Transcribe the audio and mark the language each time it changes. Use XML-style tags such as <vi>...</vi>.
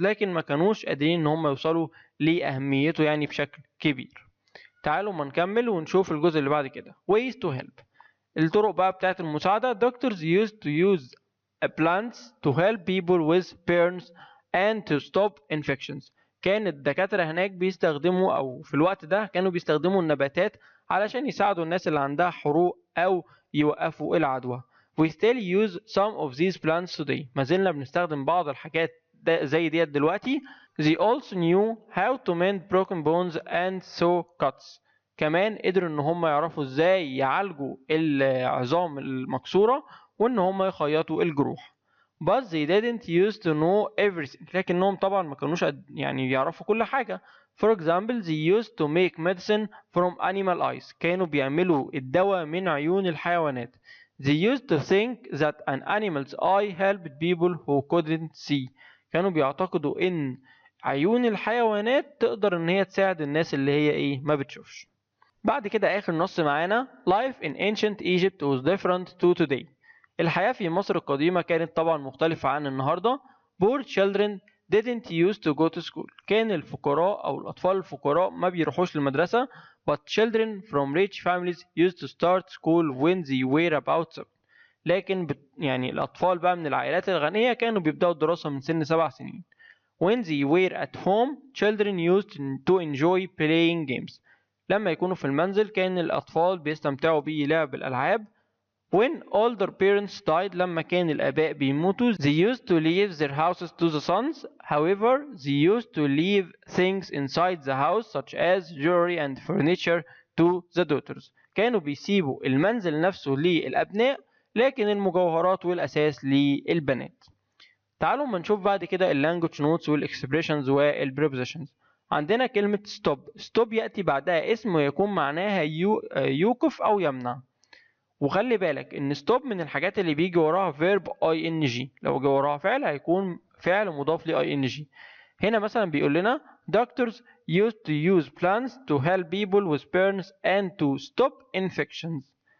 <ar>لكن ما كانوش قادرين ان هم يوصلوا لأهميته يعني بشكل كبير. تعالوا ما نكمل ونشوف الجزء اللي بعد كده.</ar> <en>Ways to help.</en> <ar>الطرق بقى بتاعت المساعدة.</ar> <en>Doctors used to use plants to help people with burns and to stop infections.</en> <ar>كان الدكاترة هناك بيستخدموا أو في الوقت ده كانوا بيستخدموا النباتات علشان يساعدوا الناس اللي عندها حروق أو يوقفوا العدوى.</ar> <en>We still use some of these plants today.</en> <ar>ما زلنا بنستخدم بعض الحاجات زي ديت دلوقتي.</ar> <en>They also knew how to mend broken bones and sew cuts.</en> <ar>كمان قدروا ان هم يعرفوا ازاي يعالجوا العظام المكسورة وان هم يخيطوا الجروح.</ar> <en>But they didn't used to know everything.</en> <ar>لكنهم طبعا ما كانوش يعني يعرفوا كل حاجة.</ar> <en>For example, they used to make medicine from animal eyes.</en> <ar>كانوا بيعملوا الدواء من عيون الحيوانات.</ar> <en>They used to think that an animal's eye helped people who couldn't see.</en> <ar>كانوا بيعتقدوا ان عيون الحيوانات تقدر ان هي تساعد الناس اللي هي ما بتشوفش. بعد كده اخر نص معانا.</ar> <en>Life in ancient Egypt was different to today.</en> <ar>الحياة في مصر القديمة كانت طبعا مختلفة عن النهاردة.</ar> <en>Poor children didn't used to go to school.</en> <ar>كان الفقراء أو الأطفال الفقراء ما بيروحوش للمدرسة.</ar> <en>But children from rich families used to start school when they were about 7.</en> <ar>لكن يعني الأطفال بقى من العائلات الغنية كانوا بيبدأوا الدراسة من سن 7 سنين.</ar> <en>When they were at home, children used to enjoy playing games.</en> <ar>لما يكونوا في المنزل كان الأطفال بيستمتعوا بلعب الألعاب.</ar> <en>When older parents died</en> <ar>لما كان الآباء بيموتوا</ar> <en>they used to leave their houses to the sons. However, they used to leave things inside the house such as jewelry and furniture to the daughters.</en> <ar>كانوا بيسيبوا المنزل نفسه للأبناء لكن المجوهرات والأساس للبنات. تعالوا ما نشوف بعد كده اللانجوج نوتس والاكسبريشنز والبريبوزيشنز. عندنا كلمة stop يأتي بعدها اسم ويكون معناها يوقف أو يمنع. وخلي بالك ان stop من الحاجات اللي بيجي وراها verb ing. لو جه وراها فعل هيكون فعل مضاف ل ing. هنا مثلا بيقول لنا</ar> <en>doctors used to use plants to help people with burns and to stop infections.</en>